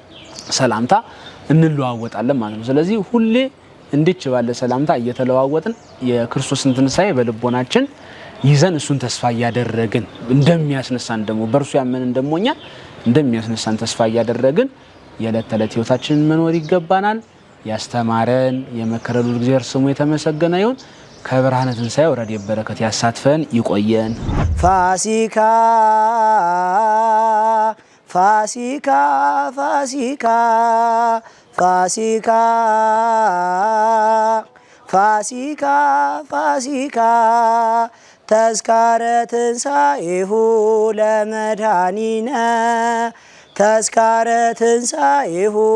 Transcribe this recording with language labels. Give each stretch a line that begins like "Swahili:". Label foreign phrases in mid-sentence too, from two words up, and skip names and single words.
Amharic: ሰላምታ እንለዋወጣለን ማለት ነው። ስለዚህ ሁሌ እንድች ባለ ሰላምታ እየተለዋወጥን የክርስቶስን ትንሳኤ በልቦናችን ይዘን እሱን ተስፋ እያደረግን እንደሚያስነሳን ደግሞ በእርሱ ያመንን ደግሞ እኛ እንደሚያስነሳን ተስፋ እያደረግን የዕለት ተዕለት ህይወታችንን መኖር ይገባናል። ያስተማረን የመከረን እግዚአብሔር ስሙ የተመሰገነ ይሁን። ከብርሃነ ትንሣኤው ረድኤት በረከት ያሳትፈን ይቆየን።
Geez: ፋሲካ ፋሲካ ፋሲካ ፋሲካ ፋሲካ ፋሲካ ተስካረ ትንሣኤሁ ለመድኃኒነ ተስካረ ትንሣኤሁ